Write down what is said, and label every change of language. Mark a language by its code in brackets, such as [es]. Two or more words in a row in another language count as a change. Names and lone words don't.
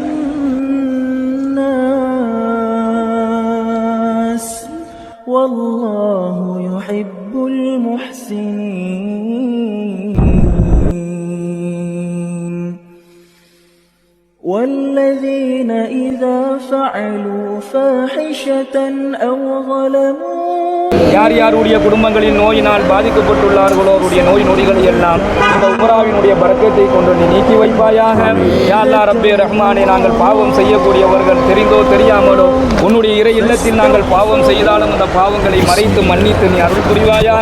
[ar] الناس والله يحب المحسنين والذين إذا فعلوا فاحشة أو ظلموا [ta] யார் யாருடைய குடும்பங்களில் நோயினால் பாதிக்கப்பட்டுள்ளார்களோ அவருடைய நோய் நொடிகளை எல்லாம் இந்த உமராவினுடைய பரக்கத்தை கொண்டு நீ நீக்கி வைப்பாயாக. யா அல்லாஹ் ரப்பே ரஹ்மானே, நாங்கள் பாவம் செய்யக்கூடியவர்கள் தெரிந்தோ தெரியாமலோ உன்னுடைய இறை இல்லத்தில் நாங்கள் பாவம் செய்தாலும் அந்த பாவங்களை மறைத்து மன்னித்து நீ அருள் புரிவாயாக.